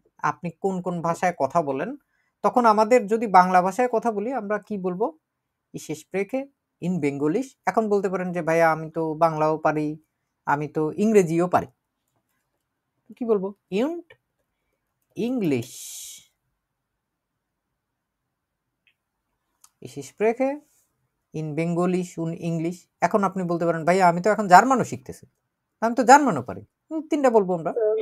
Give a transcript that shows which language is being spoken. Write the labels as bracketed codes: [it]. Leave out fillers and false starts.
[bn] আপনি কোন কোন ভাষায় কথা বলেন, তখন আমাদের যদি বাংলা ভাষায় কথা বলি আমরা কি বলবো, [de] Ich spreche in Bengalisch। [bn] এখন বলতে পারেন যে ভাইয়া আমি তো বাংলাও পারি, আমি তো ইংরেজিও পারি, কি বলবো, [de] und English। Ich spreche in Bengalisch und English। [bn] এখন আপনি বলতে পারেন ভাইয়া আমি তো এখন জার্মানও শিখতেছি, আমি তো জার্মানও পারি। তিনটা বলবো আমরা।